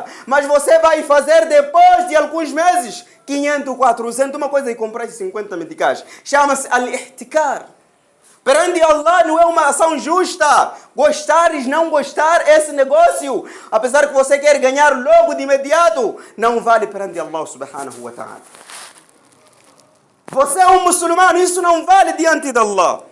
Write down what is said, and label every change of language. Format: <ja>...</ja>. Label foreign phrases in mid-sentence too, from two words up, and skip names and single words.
<pt>Mas você vai fazer depois de alguns meses 500, 400, uma coisa e comprar 50 meticais. Chama-se al-ihtikar. Perante Allah não é uma ação justa. Gostares, não gostar, esse negócio, apesar que você quer ganhar logo de imediato, não vale perante Allah</pt> <ar>subhanahu wa ta'ala.</ar> <pt>Você é um muçulmano, isso não vale diante de Allah.</pt>